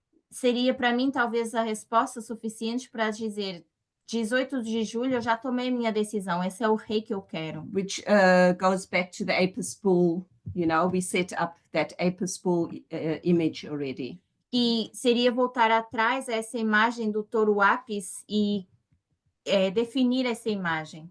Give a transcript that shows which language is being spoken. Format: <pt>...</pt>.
<pt>seria para mim talvez a resposta suficiente para dizer 18 de julho eu já tomei minha decisão, esse é o rei que eu quero.</pt> <en>Which goes back to the Apis bull, we set up that Apis bull image already.</en> <pt>E seria voltar atrás a essa imagem do touro Apis e definir essa imagem.</pt>